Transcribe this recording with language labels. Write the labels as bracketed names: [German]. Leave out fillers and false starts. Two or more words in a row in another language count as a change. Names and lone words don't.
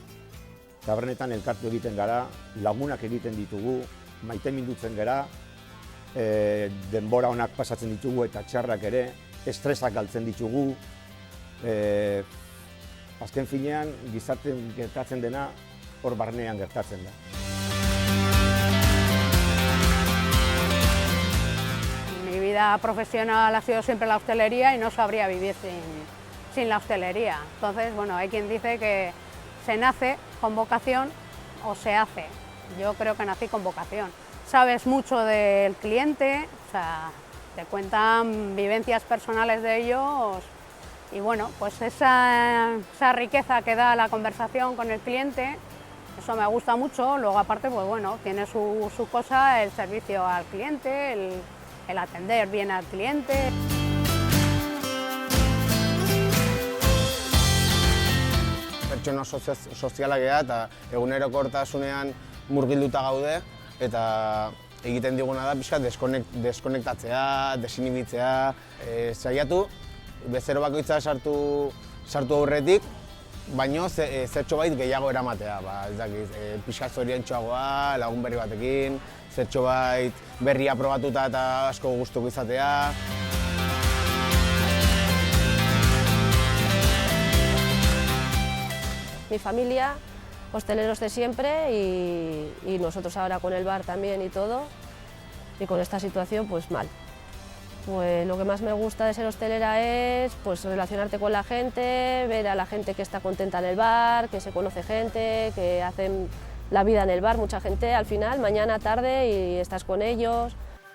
[Basque] Tabernetan elkartu egiten gara, lagunak egiten ditugu, maite mindutzen gara, denbora onak pasatzen ditugu eta txarrak ere, estresak galtzen ditugu. Azken finean, gizartean gertatzen dena, hor barnean gertatzen da. [Spanish] Mi vida profesional ha sido siempre la hostelería y no sabría vivir sin la hostelería. Entonces, bueno, hay quien dice que se nace con vocación o se hace. Yo creo que nací con vocación. Sabes mucho del cliente, o sea, te cuentan vivencias personales de ellos y bueno, pues esa riqueza que da la conversación con el cliente, eso me gusta mucho. Luego aparte, pues bueno, tiene su cosa el servicio al cliente, el atender bien al cliente. [Basque] Pertsona sozialak gara eta egunerokortasunean murgilduta gaude eta egiten diguna da pixka deskonektatzea, desinibitzea, saiatu bezero bakoitza sartu aurretik, baino zertxo bait gehiago eramatea. Pixka zoriontsuagoa, lagun berri batekin, zertxo bait berria probatuta eta asko gustuko izatea. [Spanish] Mi familia, hosteleros de siempre y nosotros ahora con el bar también y todo, y con esta situación pues mal. Pues lo que más me gusta de ser hostelera es pues relacionarte con la gente, ver a la gente que está contenta en el bar, que se conoce gente, que hacen la vida en el bar, mucha gente al final, mañana, tarde y estás con ellos.